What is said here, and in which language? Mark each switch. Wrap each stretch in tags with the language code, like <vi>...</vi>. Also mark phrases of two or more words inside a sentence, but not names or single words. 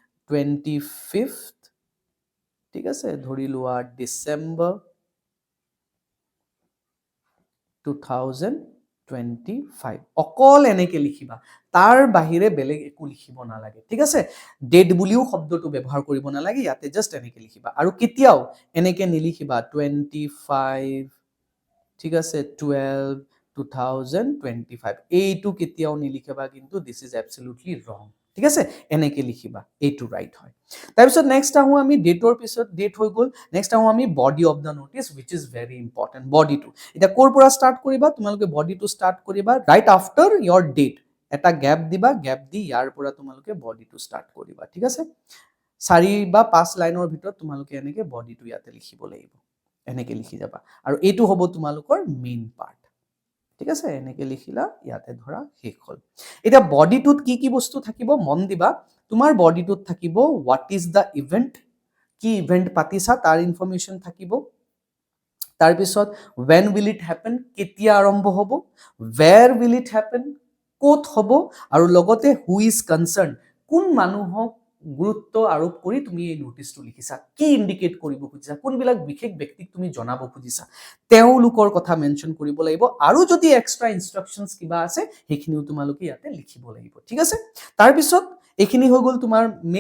<as>25th ঠিক আছে ধৰি লোৱা ডিসেম্বৰ 2025 অকল এনেকে লিখিবা তাৰ বাহিৰে বেলেগ একো লিখিব নালাগে ঠিক আছে ডেট বুলিও শব্দটো ব্যৱহাৰ কৰিব নালাগে ইয়াতে জাস্ট এনেকে লিখিবা আৰু কেতিয়াও এনেকে নিলিখিবা 25 ঠিক আছে 12 2025 এইটো কেতিয়াও নিলিখিবা কিন্তু</as> <en>this is absolutely wrong</en> <as>ঠিক আছে এনেকে লিখিবা এইটো ৰাইট হয় তাৰপিছত নেক্সট আহো আমি ডেটৰ পিছত ডেট হৈ গ'ল নেক্সট আহো আমি</as> <en>body of the notice which is very important</en> <as>বডিটো এতিয়া ক'ৰ পৰা ষ্টাৰ্ট কৰিবা তোমালোকে বডিটো ষ্টাৰ্ট কৰিবা</as> <en>right after your date</en> <as>এটা গ্যাপ দিবা গ্যাপ দি ইয়াৰ পৰা তোমালোকে বডিটো ষ্টাৰ্ট কৰিবা ঠিক আছে 4 বা 5 লাইনৰ ভিতৰত তোমালোকে এনেকে বডিটো ইয়াতে লিখিব লাগিব এনেকে লিখি যাবা আৰু এইটো হ'ব তোমালোকৰ</as> <en>main part</en> <as>ঠিক আছে এনেকে লিখিলা ইয়াতে ধৰা শেষ হ'ল এতিয়া বডিটোত কি কি বস্তু থাকিব মন দিবা তোমাৰ বডিটোত থাকিব</as> <en>what is the event</en> <as>কি ইভেন্ট পাতিছা তাৰ ইনফৰমেশ্যন থাকিব তাৰপিছত</as> <en>when will it happen</en> <as>কেতিয়া আৰম্ভ হ'ব</as> <en>where will it happen</en> <as>ক'ত হ'ব আৰু লগতে</as> <en>who is concerned</en> <as>কোন মানুহক গুৰুত্ব আৰোপ কৰি তুমি এই নোটিছটো লিখিছা কি ইন্ডিকেট কৰিব খুজিছা কোনবিলাক বিশেষ ব্যক্তিক তুমি জনাব খুজিছা তেওঁলোকৰ কথা মেনশন কৰিব লাগিব আৰু যদি</as> <en>extra instructions</en> <as>কিবা আছে সেইখিনিও তোমালোকে ইয়াতে লিখিব লাগিব ঠিক আছে তাৰপিছত এইখিনি হৈ গ'ল তোমাৰ মেইন</as>